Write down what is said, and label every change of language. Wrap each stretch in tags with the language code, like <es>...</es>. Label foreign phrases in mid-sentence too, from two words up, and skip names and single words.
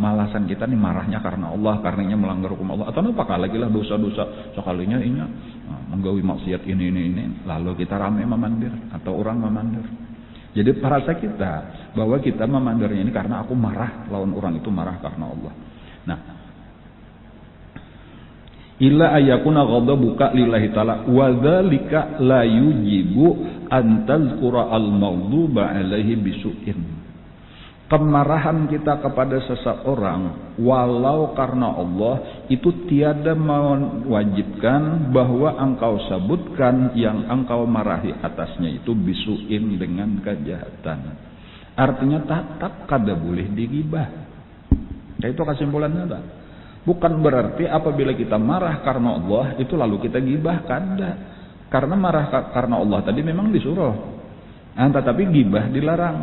<bjn>Malasan kita nih marahnya karena Allah, karenanya melanggar hukum Allah. Atau apakah lagi lah dosa-dosa sekalinya ini menggawi maksiat ini. Lalu kita rame memandir atau orang memandir. Jadi perasa kita bahwa kita memandirnya ini karena aku marah lawan orang itu marah karena Allah. Nah,</bjn> <ar>ألا يكون غضبك لله تعالى وذلك لا يوجب أن تذكر المغضوب عليه بسوء.</ar> <id>Kemarahan kita kepada seseorang walau karena Allah itu tiada mewajibkan bahwa engkau sebutkan yang engkau marahi atasnya itu bisuin dengan kejahatan.</id> <bjn>Artinya tetap kada boleh digibah. Itu kesimpulannya dah. Bukan berarti apabila kita marah karena Allah itu lalu kita gibah, kada. Karena marah karena Allah tadi memang disuruh. Tetapi gibah dilarang.</bjn>